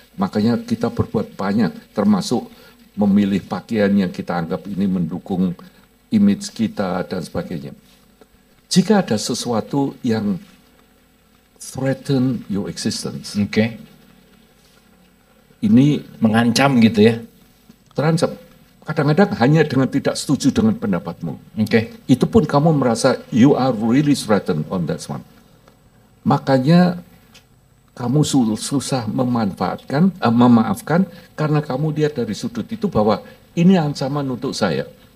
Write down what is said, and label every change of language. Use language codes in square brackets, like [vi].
[id] Makanya kita berbuat banyak, termasuk memilih pakaian yang kita anggap ini mendukung image kita dan sebagainya. Jika ada sesuatu yang [en] threaten your existence, [id] ini mengancam gitu ya? Terancam. Kadang-kadang hanya dengan tidak setuju dengan pendapatmu. Itu pun kamu merasa [en] you are really threatened on that one. [id] Makanya kamu susah memaafkan karena kamu lihat dari sudut itu bahwa ini ancaman untuk saya.